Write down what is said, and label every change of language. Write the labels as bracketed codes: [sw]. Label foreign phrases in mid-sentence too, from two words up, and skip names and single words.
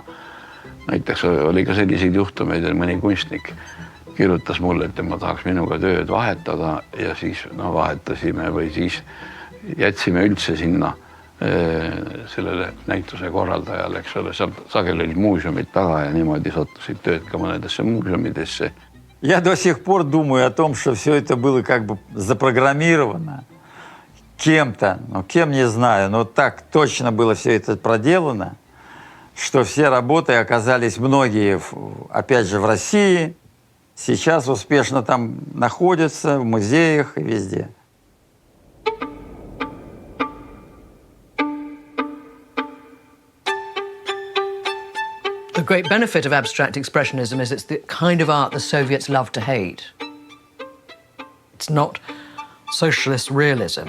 [et] Näiteks oli ka selliseid juhtumeid, et mõni kunstnik kirjutas mulle, et tema tahaks minuga tööd vahetada ja siis vahetasime või siis jätsime üldse sinna sellele näituse korraldajale, eks ole, sageli olid muuseumid taga ja niimoodi sattusid tööd ka mõnedesse muuseumidesse. [ru] Я до сих пор думаю о том, что все это было как бы запрограммировано кем-то, кем не знаю, но так точно было все это проделано, что все работы оказались многие, опять же, в России, сейчас успешно там находятся, в музеях и везде. [en] The great benefit of abstract expressionism is it's the kind of art the Soviets love to hate. It's not socialist realism.